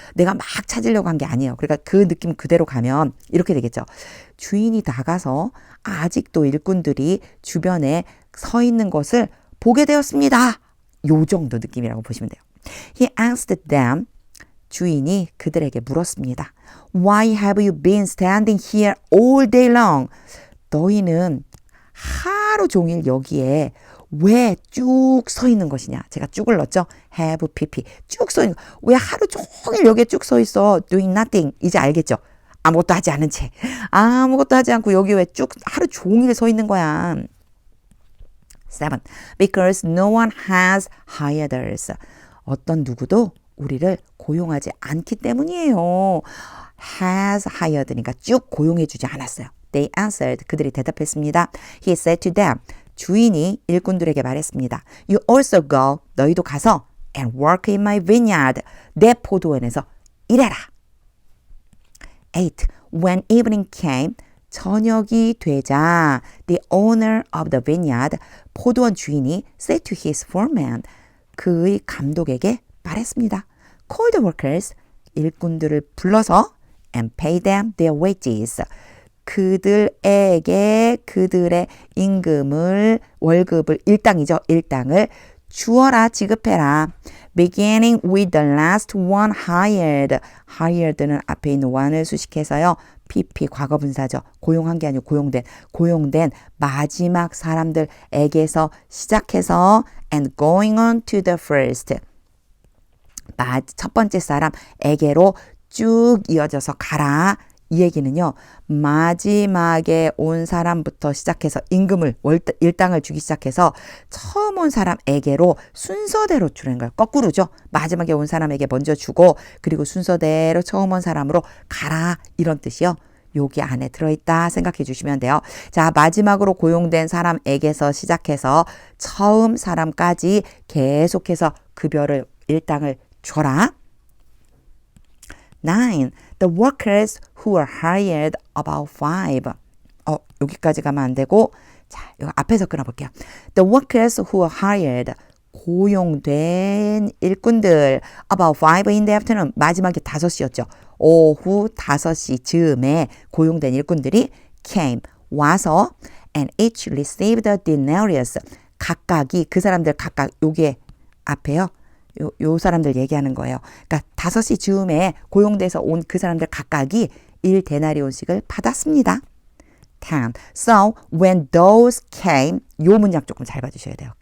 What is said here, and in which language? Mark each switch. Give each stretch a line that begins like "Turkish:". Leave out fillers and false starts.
Korean: 내가 막 찾으려고 한 게 아니에요. 그러니까 그 느낌 그대로 가면 이렇게 되겠죠. 주인이 나가서 아직도 일꾼들이 주변에 서 있는 것을 보게 되었습니다. 요 정도 느낌이라고 보시면 돼요.
English: He asked them.
Korean: 주인이 그들에게 물었습니다.
English: Why have you been standing here all day long?
Korean: 너희는 하루 종일 여기에 왜 쭉 서 있는 것이냐. 제가 쭉을 넣었죠. have, pp. 쭉 서 있는 거. 왜 하루 종일 여기에 쭉 서 있어.
English: doing nothing.
Korean: 이제 알겠죠. 아무것도 하지 않은 채. 아무것도 하지 않고 여기 왜 쭉 하루 종일 서 있는 거야. 7.
English: Because no one has hired us.
Korean: 어떤 누구도 우리를 고용하지 않기 때문이에요. has hired니까 쭉 고용해주지 않았어요.
English: They answered.
Korean: 그들이 대답했습니다.
English: He said to them.
Korean: 주인이 일꾼들에게 말했습니다.
English: You also go.
Korean: 너희도 가서
English: and work in my vineyard.
Korean: 내 포도원에서 일해라. 8.
English: When evening came.
Korean: 저녁이 되자
English: the owner of the vineyard.
Korean: 포도원 주인이
English: said to his foreman.
Korean: 그의 감독에게 말했습니다.
English: Call the workers.
Korean: 일꾼들을 불러서
English: and pay them their wages.
Korean: 그들에게 그들의 임금을 월급을 일당이죠. 일당을 주어라 지급해라.
English: Beginning with the last one hired.
Korean: hired는 앞에 있는 one을 수식해서요. PP 과거분사죠. 고용한 게 아니고 고용된 마지막 사람들에게서 시작해서
English: and going on to the first.
Korean: 첫 번째 사람에게로 쭉 이어져서 가라. 이 얘기는요. 마지막에 온 사람부터 시작해서 임금을 일당을 주기 시작해서 처음 온 사람에게로 순서대로 주는 거예요. 거꾸로죠. 마지막에 온 사람에게 먼저 주고 그리고 순서대로 처음 온 사람으로 가라. 이런 뜻이요. 여기 안에 들어있다 생각해 주시면 돼요. 자, 마지막으로 고용된 사람에게서 시작해서 처음 사람까지 계속해서 급여를 일당을 줘라. 9.
English: The workers who were hired about 5.
Korean: 여기까지 가면 안 되고 자, 이거 앞에서 끊어볼게요.
English: The workers who were hired.
Korean: 고용된 일꾼들
English: about 5 in the afternoon.
Korean: 마지막에 5시였죠. 오후 5시 즈음에 고용된 일꾼들이 came. 와서
English: and each received a denarius.
Korean: 각각이 그 사람들 각각 요게 앞에요. 요 사람들 얘기하는 거예요. 그러니까 5시 즈음에 고용돼서 온 그 사람들 각각이 1데나리온씩을 받았습니다. 10.
English: So when those came,
Korean: 요 문장 조금 잘 봐주셔야 돼요.